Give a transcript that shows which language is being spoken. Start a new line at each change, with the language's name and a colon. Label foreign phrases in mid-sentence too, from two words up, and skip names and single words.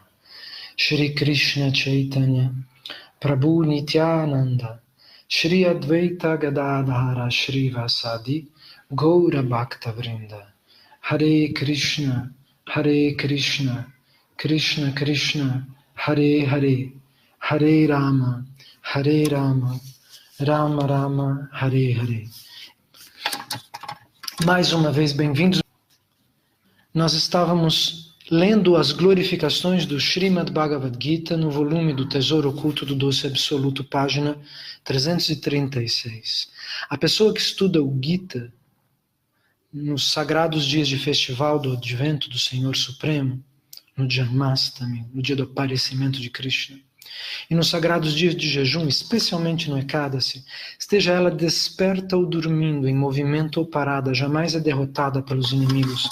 Sanskrit: Shri Krishna Chaitanya Prabhu Nityananda Shri Advaita Gadadhara Shri Vasadi Gaura Bhakta Vrinda. Hare Krishna, Krishna Krishna, Hare Hare, Hare Rama, Rama Rama, Hare Hare.
Portuguese: Mais uma vez, bem-vindos. Nós estávamos lendo as glorificações do Srimad Bhagavad Gita no volume do Tesouro Oculto do Doce Absoluto, página 336. A pessoa que estuda o Gita nos sagrados dias de festival do advento do Senhor Supremo, no Janmastami, no dia do aparecimento de Krishna, e nos sagrados dias de jejum, especialmente no Ekadasi, esteja ela desperta ou dormindo, em movimento ou parada, jamais é derrotada pelos inimigos.